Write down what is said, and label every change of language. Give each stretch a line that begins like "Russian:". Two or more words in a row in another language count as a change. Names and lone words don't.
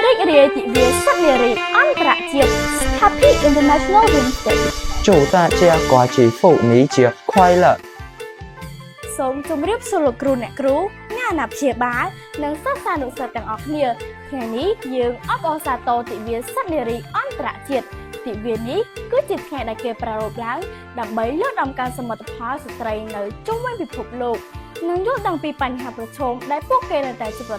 Khmer: រាយទិវាសិទ្ធិនារីអន្តរជាតិ
English: Happy International Women's Day
Chinese: 祝大家国际妇女节快乐
Khmer: សូមជម្រាបសួរលោកគ្រូអ្នកគ្រូអ្នកអាណាព្យាបាលនិងសិស្សានុសិស្សទាំងអស់គ្នាថ្ងៃនេះយើងអបអរសាទរទិវាសិទ្ធិនារីអន្តរជាតិទិវានេះគឺជាថ្ងៃដែលគេប្រារព្ធឡើងដើម្បីលើកតម្កើងសមិទ្ធផលស្ត្រីនៅជុំវិញពិភពលោកនិងយល់ដឹងពីបញ្ហាប្រឈមដែលពួកគេនៅតែជួបប្រ